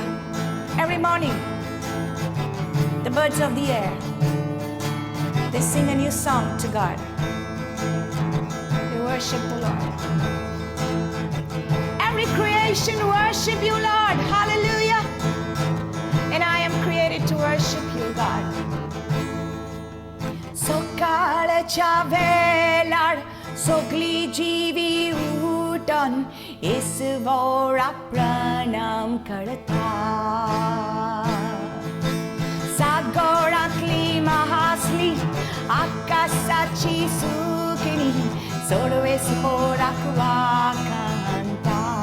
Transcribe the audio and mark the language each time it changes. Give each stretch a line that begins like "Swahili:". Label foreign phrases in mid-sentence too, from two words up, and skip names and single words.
English: Every morning, the birds of the air, they sing a new song to God. They worship the Lord. Every creation worship you, Lord. Hallelujah. And I am created to worship you, God.
Konkani: Sokala chavelar, sokli jivi utan, isvora pranam karta. Sagorakli mahasli, akasachi sukini, sorvesvora kanta.